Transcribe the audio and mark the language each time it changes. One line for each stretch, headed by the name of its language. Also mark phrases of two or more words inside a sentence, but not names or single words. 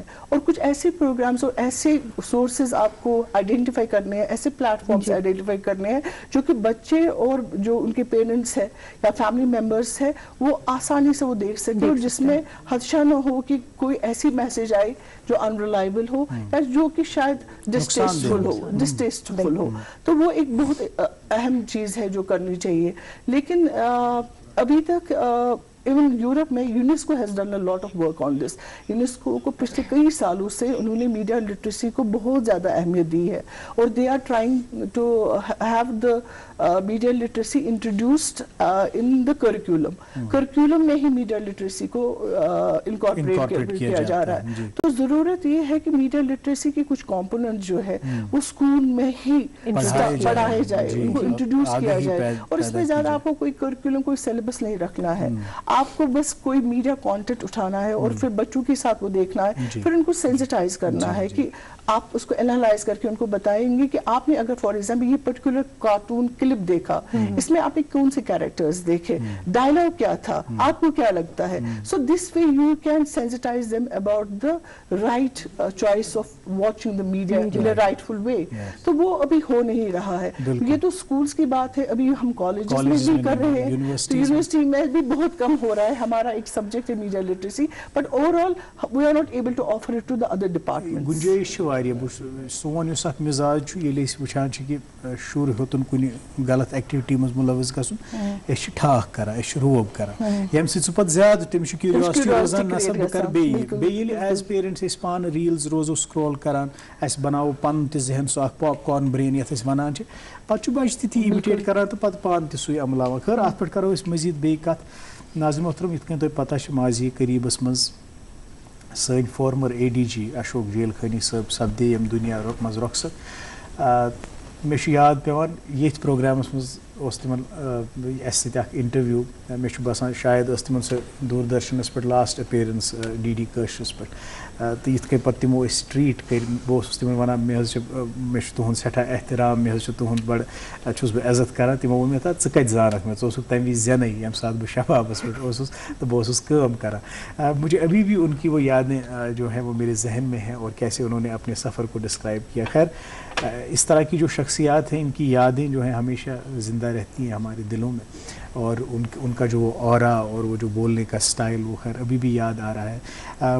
Hindi: और कुछ ऐसे प्रोग्राम्स और ऐसे सोर्सेज आपको आइडेंटिफाई करने हैं, ऐसे प्लेटफॉर्म्स आइडेंटिफाई करने हैं जो कि बच्चे और जो उनके पेरेंट्स हैं या
English: family members
Hindi: हैं वो आसानी से वो देख सके, और जिसमें खदशा न हो कि कोई ऐसी मैसेज आए जो अनरिलायबल हो या जो कि शायद डिस्टेस्टफुल हो। तो वो एक बहुत अहम चीज़ है जो करनी चाहिए। लेकिन अभी तक
English: even Europe में UNESCO has done a lot of work on this.
Hindi: यूनेस्को को पिछले कई सालों से उन्होंने
English: media literacy
Hindi: को बहुत ज़्यादा अहमियत दी है, और
English: they are trying to have the media literacy introduced in the curriculum
Hindi: में ही
English: media literacy
Hindi: को इनकॉर्पोरेट किया जा रहा है। तो ज़रूरत ये है कि
English: media literacy
Hindi: के कुछ कंपोनेंट जो है वो स्कूल में ही पढ़ाए जाए, उनको इंट्रोड्यूस किया जाए। और इसमें ज़्यादा आपको कोई करिकुलम, कोई सिलेबस नहीं रखना है, आपको बस कोई
English: media content
Hindi: उठाना है और फिर बच्चों के साथ वो देखना है, फिर उनको सेंसिटाइज करना है कि आप उसको एनालाइज करके उनको बताएंगे कि आपने अगर
English: for example
Hindi: ये
English: particular cartoon clip
Hindi: देखा, इसमें आपने कौन से कैरेक्टर्स देखे, डायलॉग क्या था, आपको क्या लगता है।
English: so this way you can sensitize them about the right choice of watching the media in a rightful way.
Hindi: तो वो अभी हो नहीं रहा है। ये तो स्कूल्स की बात है, अभी हम कॉलेजेस में भी कर रहे हैं, यूनिवर्सिटी में भी बहुत कम हो रहा है। हमारा एक सब्जेक्ट है
English: media literacy, but overall we are not able to offer it to the other departments.
Kashmiri: गुंजाइश सोन मिजाज ये वुचान कि शुर होतन कुन गलत एक्टिविटी मज मुलविस गसन ठाक कर रोब कर यम सह ज्यादा तमिस क्यूरियोसिटी रोजान नसा बह कर बेल
English: as parents
Kashmiri: पान रील्स रोजो स्क्रॉल करान बनाओ पन जहन सह
English: popcorn brain
Kashmiri: ये वन पे बच्चे ती इमिटेट करान तो पे पान तु अमलावान। खैर अत पे करो मजीद बे कत। नाज़िम मोहतरम यथ कन तुम पता माजी करीबस मज सन
English: former ADG
Kashmiri: अशोक जेलखानी साहब सपदे यम दुनिया मज रुखसत। मे याद पेवान ये प्रोग्रामस मज तिमन इंटरव्यू मे बसान शायद तिमन सह दूरदर्शनस पे
English: last appearance
Kashmiri: DD कशरस पे तो ये पे तमो ट्रीट कर बहुत तिमन वन मे तुहद सठा एहतराम मे तुहद बड़ बस इज्जत कर तमो वो मे च कत जानक मे स तम वि जेन यम सात बह शबाबस पे तो बस काम कर।
Hindi: मुझे अभी भी उनकी वो यादें जो हैं वो मेरे जहन में हैं और कैसे उन्होंने अपने सफ़र को डिस्क्राइब किया। खैर इस तरह की जो शख्सियात हैं इनकी यादें जो हैं हमेशा ज़िंदा रहती हैं हमारे दिलों में, और उनका जो ऑरा और वो जो बोलने का स्टाइल वो खैर अभी भी याद आ रहा है।